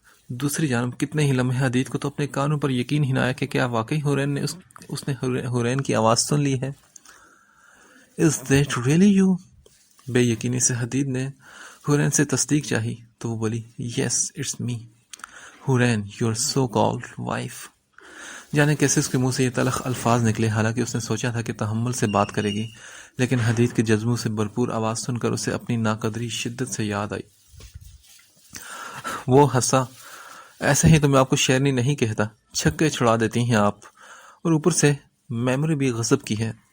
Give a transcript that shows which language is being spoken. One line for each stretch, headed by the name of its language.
Urdu: دوسری جانب کتنے ہی لمحے حدید کو تو اپنے کانوں پر یقین ہی نہ آیا کہ کیا واقعی حورین نے اس نے حورین کی آواز سن لی ہے.
English: Is that really you؟
Urdu: بے یقینی سے حدید نے حورین سے تصدیق چاہی تو وہ بولی،
English: Yes, it's me. Hoorain, your so-called wife.
Urdu: جانے کیسے اس کے منہ سے یہ تلخ الفاظ نکلے. حالانکہ اس نے سوچا تھا کہ تحمل سے بات کرے گی، لیکن حدید کے جذبوں سے بھرپور آواز سن کر اسے اپنی ناقدری شدت سے یاد آئی. وہ ہنسا. ایسے ہی تو میں آپ کو شیرنی نہیں کہتا، چھکے چھڑا دیتی ہیں آپ، اور اوپر سے میموری بھی غضب کی ہے.